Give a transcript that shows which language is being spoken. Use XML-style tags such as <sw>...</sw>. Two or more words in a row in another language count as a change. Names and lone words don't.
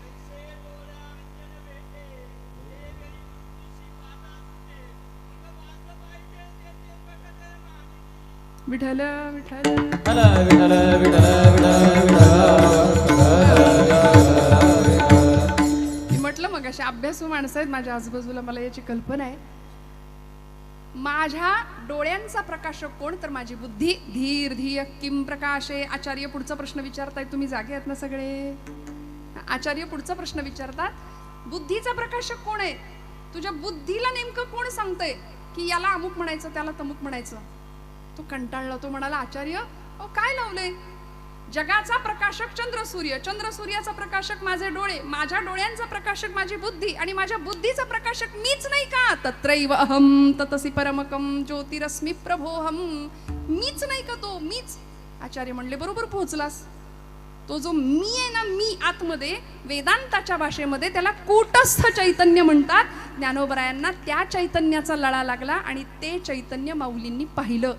<mr>विठ्ठल विठ्ठल मी म्हटलं मग अशा अभ्यासू माणसं आहेत माझ्या आजूबाजूला, मला याची कल्पना आहे. माझ्या डोळ्यांचा प्रकाशक कोण? तर माझी बुद्धी.</mr> <sa>धीर धिय किम प्रकाशे.</sa> <mr>आचार्य पुढचा प्रश्न विचारताय, तुम्ही जागे आहेत ना सगळे? आचार्य पुढचा प्रश्न विचारतात, बुद्धीचा प्रकाशक कोण आहे? तुझ्या बुद्धीला नेमकं कोण सांगतंय की याला अमुक म्हणायचं, त्याला तमुक म्हणायचं? तो कंटाळला, तो म्हणाला आचार्य अहो काय लावलंय? जगाचा प्रकाशक चंद्र सूर्य, चंद्र सूर्याचा प्रकाशक माझे डोळे, माझ्या डोळ्यांचा प्रकाशक माझी बुद्धी, आणि माझ्या बुद्धीचा प्रकाशक मीच नाही का?</mr> <sa>तत्रैव अहम ततसी परमकम ज्योतिरस्मि प्रभोहम.</sa> <mr>मीच नाही का तो? मीच. आचार्य म्हणले बरोबर पोहोचलास. तो जो मी आहे ना, मी आतमध्ये, वेदांताच्या भाषेमध्ये त्याला कूटस्थ चैतन्य म्हणतात. ज्ञानोबरायांना त्या चैतन्याचा लळा लागला आणि ते चैतन्य माऊलींनी पाहिलं.</mr>